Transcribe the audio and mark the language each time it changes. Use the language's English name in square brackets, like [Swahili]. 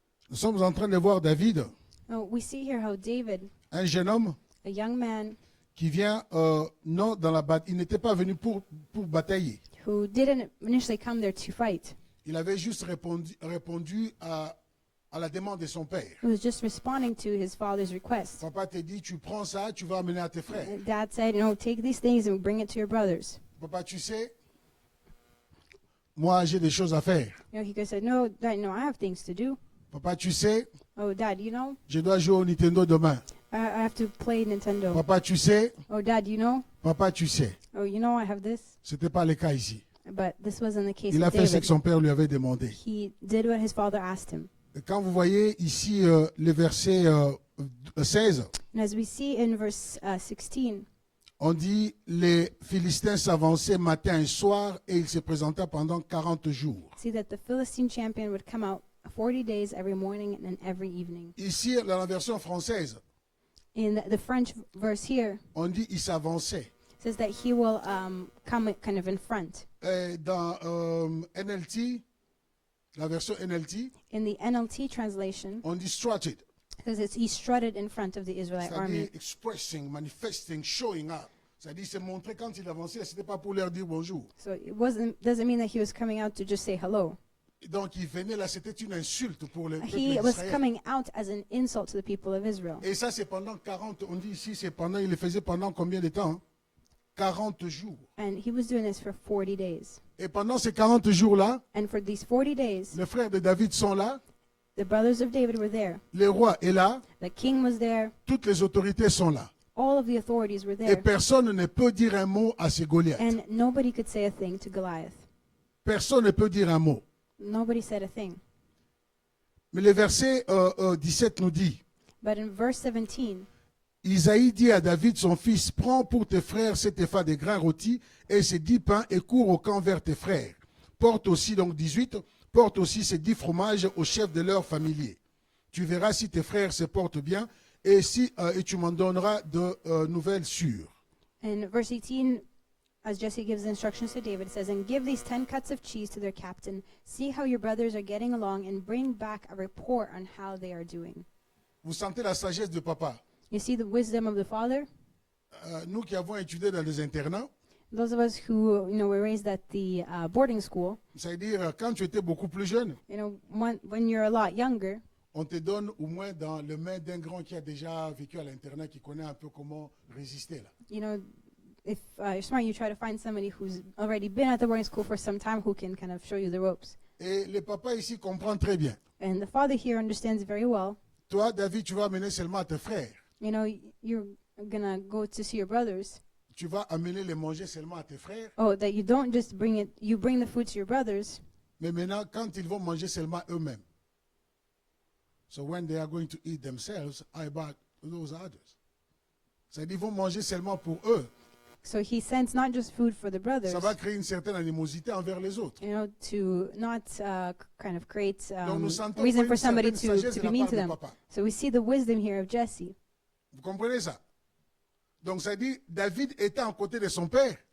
[French] Nous sommes en train de voir David, [English] Oh, we see here how David, [French] un jeune homme [English] a young man [French] qui vient, non dans la bataille. Il n'était pas venu pour batailler. [English] who didn't initially come there to fight, [French] Il avait juste répondu à la demande de son père. [English] who was just responding to his father's request. [French] Papa te dit, tu prends ça, tu vas amener à tes frères. [English] And Dad said, take these things and bring it to your brothers. [French] Papa, tu sais, moi j'ai des choses à faire. [English] He could have said, no, Dad, I have things to do. [French] Papa, tu sais, [English] Oh, Dad, [French] je dois jouer au Nintendo demain. [English] I have to play Nintendo. [French] Papa, tu sais, [English] Oh, Dad, [French] Papa, tu sais, [English] Oh, you know, I have this, [French] ce n'était pas le cas ici. [English] but this wasn't the case [French] Il a [English] with [French] fait ce [English] David. [French] que son père lui avait demandé. [English] He did what his father asked him. [French] Et quand vous voyez ici le verset 16, [English] And as we see in verse 16, [French] on dit les Philistins s'avançaient matin et soir et ils se présentaient pendant 40 jours. [English] see that the Philistine champion would come out 40 days every morning and every evening. [French] Ici, dans la version française, [English] In the French verse here, [French] on dit il s'avançait. [English] it says that he will come kind of in front. [French] Et dans NLT, la version NLT, [English] In the NLT translation, [French] on dit strutted, [English] because he strutted in front of the Israelite [French] c'est-à-dire [English] army. expressing, manifesting, showing up. [French] C'est-à-dire se montrer quand il avançait, ce n'était pas pour leur dire bonjour. [English] So it doesn't mean that he was coming out to just say hello. [French] Donc il venait là, c'était une insulte pour le peuple [English] He was [French] d'Israël. [English] coming out as an insult to the people of Israel. [French] Et ça, c'est pendant 40, on dit ici, c'est pendant, il le faisait pendant combien de temps? 40 jours. [English] And he was doing this for 40 days. [French] Et pendant ces 40 jours-là, [English] And for these 40 days, [French] les frères de David sont là, [English] the brothers of David were there. [French] le roi est là, [English] The king was there. [French] toutes les autorités sont là. [English] All of the authorities were [French] Et [English] there. [French] personne ne peut dire un mot à ces Goliaths. [English] And nobody could say a thing to Goliath. [French] Personne ne peut dire un mot. [English] Nobody said a thing. [French] Mais le verset 17 nous dit, [English] But in verse 17, [French] Isaïe dit à David, son fils, prends pour tes frères cet épha de grains rôtis et ces 10 pains et cours au camp vers tes frères. Porte aussi, donc 18, porte aussi ces 10 fromages aux chefs de leurs familiers. Tu verras si tes frères se portent bien et tu m'en donneras de nouvelles sûres. [English] in verse 18, as Jesse gives instructions to David, it says, and give these 10 cuts of cheese to their captain. See how your brothers are getting along and bring back a report on how they are doing. [French] Vous sentez la sagesse de papa. [English] You see the wisdom of the father? [French] Nous qui avons étudié dans les internats, [English] Those of us who, were raised at the boarding school, [French] c'est-à-dire quand tu étais beaucoup plus jeune, [English] when you're a lot younger, [French] on te donne au moins dans les mains d'un grand qui a déjà vécu à l'internat, qui connaît un peu comment résister là. [English] if you're smart, you try to find somebody who's already been at the boarding school for some time who can kind of show you the ropes. [French] Et le papa ici comprend très bien. [English] And the father here understands very well. [French] Toi, David, tu vas amener seulement à tes frères. [English] You're gonna go to see your brothers. [French] Tu vas amener les manger seulement à tes frères. [English] Oh, that you don't just bring it, you bring the food to your brothers. [French] Mais maintenant, quand ils vont manger seulement eux-mêmes. [English] So when they are going to eat themselves, I about those others. [French] C'est-à-dire ils vont manger seulement pour eux. [English] So he sends not just food for the brothers, [French] Ça va créer une certaine animosité envers les autres. [English] to not kind of create [French] Donc nous sentons [English] reason [French] une [English] for somebody [French] certaine sagesse [English] to [French] de [English] be [French] la [English] mean [French] part [English] to [French] de [English] them. [French] papa. [English] So we see the wisdom here of Jesse. [French] Vous comprenez ça? Donc ça dit, David étant à côté de son père,